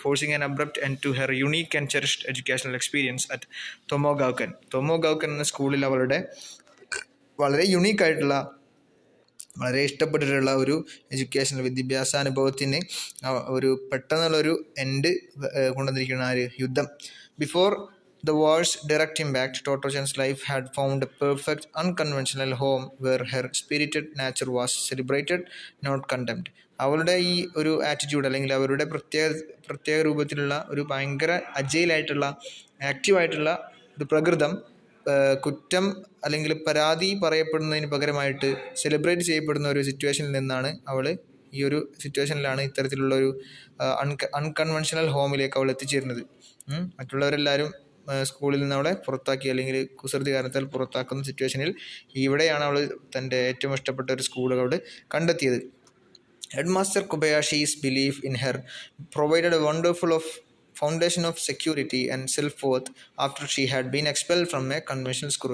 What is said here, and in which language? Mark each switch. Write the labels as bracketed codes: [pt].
[en] forcing an abrupt end to her unique and cherished educational experience at തൊമോഗാവ്കൻ [ml] എന്ന സ്കൂളിൽ അവളുടെ വളരെ യുണീക്കായിട്ടുള്ള, വളരെ ഇഷ്ടപ്പെട്ടിട്ടുള്ള ഒരു വിദ്യാഭ്യാസാനുഭവത്തിന് ഒരു പെട്ടെന്നുള്ളൊരു എൻഡ് കൊണ്ടുവന്നിരിക്കുന്ന ഒരു യുദ്ധം. [en] Before the war's direct impact, Toto Chan's life had found a perfect, unconventional home where her spirited nature was celebrated, not condemned. [ml] അവളുടെ ഈ ഒരു ആറ്റിറ്റ്യൂഡ്, അല്ലെങ്കിൽ അവരുടെ പ്രത്യേക രൂപത്തിലുള്ള ഒരു ഭയങ്കര അജൈലായിട്ടുള്ള, ആക്റ്റീവായിട്ടുള്ള ഒരു പ്രകൃതം കുറ്റം അല്ലെങ്കിൽ പരാതി പറയപ്പെടുന്നതിന് പകരമായിട്ട് സെലിബ്രേറ്റ് ചെയ്യപ്പെടുന്ന ഒരു സിറ്റുവേഷനിൽ നിന്നാണ് സിറ്റുവേഷനിലാണ് ഇത്തരത്തിലുള്ള ഒരു അൺകൺവെൻഷണൽ ഹോമിലേക്ക് അവൾ എത്തിച്ചേരുന്നത്. മറ്റുള്ളവരെല്ലാവരും സ്കൂളിൽ നിന്ന് അവളെ പുറത്താക്കി, അല്ലെങ്കിൽ കുസൃതി കാരണത്താൽ പുറത്താക്കുന്ന സിറ്റുവേഷനിൽ ഇവിടെയാണ് അവൾ തൻ്റെ ഏറ്റവും ഇഷ്ടപ്പെട്ട ഒരു സ്കൂൾ അവൾ കണ്ടെത്തിയത്. [en] Headmaster Kobayashi's belief in her provided a wonderful foundation of security and self-worth after she had been expelled from a conventional school.